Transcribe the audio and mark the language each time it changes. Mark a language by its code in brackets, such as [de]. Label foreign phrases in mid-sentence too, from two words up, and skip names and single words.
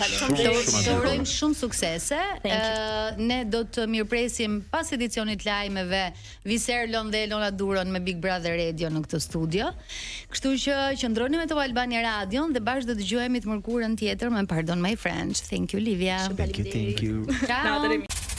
[sq] Të urojmë shumë suksese. Ne do të mirpresim pas edicionit lajmeve Viserlon dhe Elona Duron me Big Brother Radio në këtë studio. Kështu që qëndroni me Top Albania Radio dhe bashkë do të dëgjohemi të mërkurën tjetër me Pardon My French. [en] Thank you Livia. Thank you. Ciao.